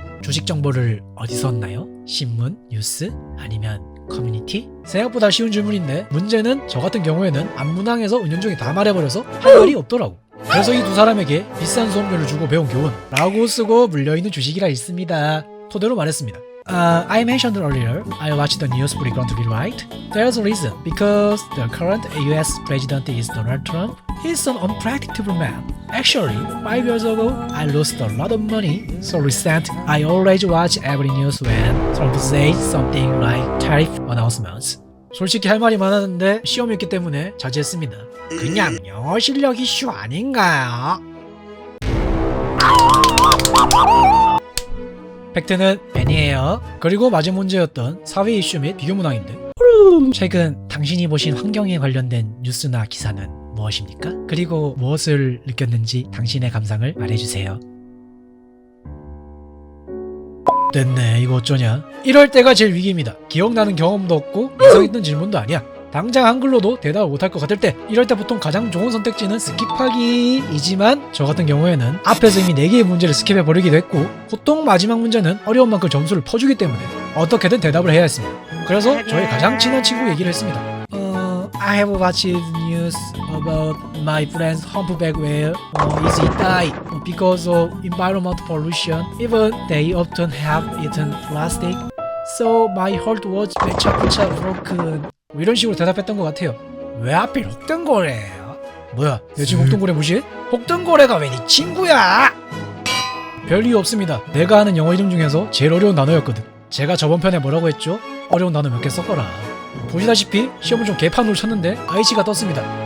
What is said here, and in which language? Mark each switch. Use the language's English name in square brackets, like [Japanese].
[Korean] 주식 정보를 어디서 얻나요? 신문, 뉴스, 아니면 커뮤니티? 생각보다 쉬운 질문인데 문제는 저 같은 경우에는 앞문항에서 은연중에 다 말해버려서 할 말이 없더라고. 그래서 이 두 사람에게 비싼 수업료를 주고 배운 교훈 라고 쓰고 물려있는 주식이라 있습니다. 토대로 말했습니다. [English] I mentioned earlier, I watched the news frequently, right? There's a reason. Because the current US president is Donald Trump. He's an unpredictable man. Actually, 5 years ago, I lost a lot of money. So recent, I always watch every news when Trump says something like tariff announcements. [Korean] 솔직히 할 말이 많았는데 시험이었기 때문에 자제했습니다. 그냥 영어 실력 이슈 아닌가요? 팩트는 아니에요. 그리고 마지막 문제였던 사회 이슈 및 비교 문항인데 최근 당신이 보신 환경에 관련된 뉴스나 기사는 무엇입니까? 그리고 무엇을 느꼈는지 당신의 감상을 말해주세요. 됐네. 이거 어쩌냐. 이럴 때가 제일 위기입니다. 기억나는 경험도 없고 예상했던 질문도 아니야. 당장 한글로도 대답을 못할 것 같을 때 이럴 때 보통 가장 좋은 선택지는 스킵하기이지만 저 같은 경우에는 앞에서 이미 4개의 문제를 스킵해버리기도 했고 보통 마지막 문제는 어려운 만큼 점수를 퍼주기 때문에 어떻게든 대답을 해야 했습니다. 그래서 저의 가장 친한 친구 얘기를 했습니다. [English] I have watched news about my friend's humpback whale is it die because of environmental pollution. Even they often have eaten plastic. So my heart was [Korean] 배차배차 [English] broken. [Korean] 뭐 이런 식으로 대답했던 것 같아요. 왜 하필 혹등고래예요? 뭐야, 내 지금 혹등고래 무시해? 혹등고래가 왜 네 친구야? 별 이유 없습니다. 내가 아는 영어 이름 중에서 제일 어려운 단어였거든. 제가 저번 편에 뭐라고 했죠? 어려운 단어 몇 개 써봐라. 보시다시피 시험을 좀 개판으로 쳤는데 IC가 떴습니다.